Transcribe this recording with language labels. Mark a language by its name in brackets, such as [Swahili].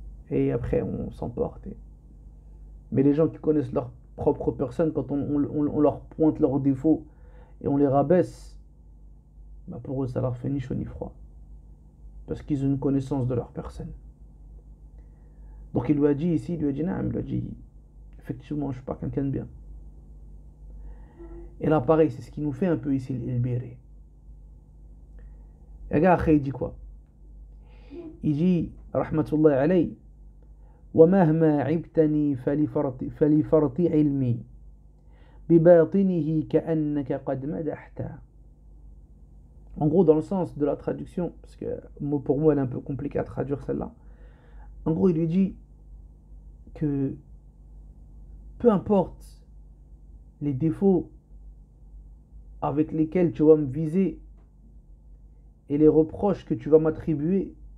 [French] Et après on s'emporte. Mais les gens qui connaissent leur propre personne, quand on leur pointe leurs défauts et on les rabaisse, bah pour eux ça leur fait ni chaud ni froid, parce qu'ils ont une connaissance de leur personne. Donc il lui a dit ici, il lui a dit effectivement je suis pas quelqu'un de bien. Et là pareil, c'est ce qui nous fait un peu ici l'Ilbiri. Et regarde après il dit quoi? Il dit rahmatullahi alayhi: [Arabic] ومهما عبتني فلفرط علمي بباطنه كأنك قد مدحت. [French] En gros, dans le sens de la traduction, parce que pour moi elle est un peu compliquée à traduire celle-là, en gros il lui dit que peu importe les défauts avec lesquels tu vas me viser et les reproches que tu vas m'attribuer,